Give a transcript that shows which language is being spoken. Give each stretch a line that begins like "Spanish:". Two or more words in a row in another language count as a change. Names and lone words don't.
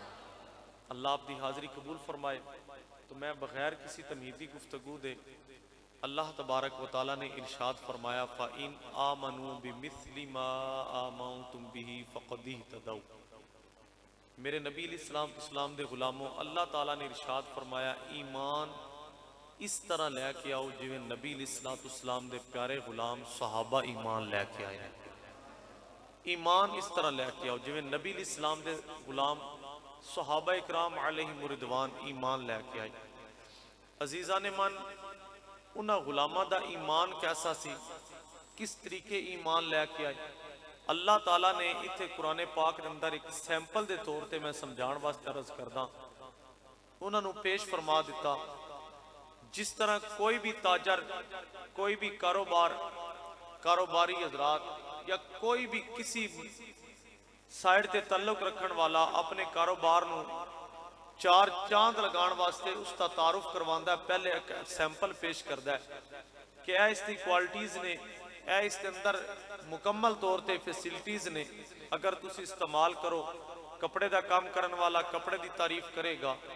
Punjabi: اللہ آپ دی حاضری قبول فرمائے. تو میں بغیر کسی تمہیدی گفتگو دے اللہ تبارک و تعالیٰ نے ارشاد فرمایا
Arabic: فَإِنْ آمَنُوا بِمِثْلِ مَا آمَنْتُمْ بِهِ فَقَدْ اهْتَدَوْا۔
Punjabi: میرے نبی
Arabic: علیہ السلام
Punjabi: دے غلاموں، اللہ تعالیٰ نے ارشاد فرمایا ایمان اس طرح لے کے آؤ جویں نبی
Arabic: علیہ السلام
Punjabi: دے پیارے غلام صحابہ ایمان لے کے آئے۔ ایمان اس طرح لے کے آؤ جویں نبی
Arabic: علیہ السلام
Punjabi: دے غلام صحابہ اکرام
Arabic: علیہم رضوان
Punjabi: ایمان لے کے آئے۔
Persian: عزیزان من،
Punjabi: انہاں غلامہ دا ایمان کیسا سی، کس طریقے ایمان لے کے آئے؟ اللہ تعالیٰ نے اتھے
Urdu: قرآن پاک کے اندر ایک
Punjabi: سیمپل دے طور تے میں سمجھان واسطے عرض کرداں، انہاں نو پیش فرما دیتا۔ جس طرح کوئی بھی تاجر، کوئی بھی کاروباری حضرات یا کوئی بھی کسی سائیڈ تے تعلق رکھن والا اپنے کاروبار نو چار چاند لگان واسطے اس کا تعارف کرواندہ ہے، پہلے ایک سیمپل پیش کردہ ہے کہ اے اس دی کوالٹیز نے، اے اس کے اندر مکمل طور تے فیسلٹیز نے، اگر تسی استعمال کرو، کپڑے دا کام کرن والا کپڑے دی تعریف کرے گا،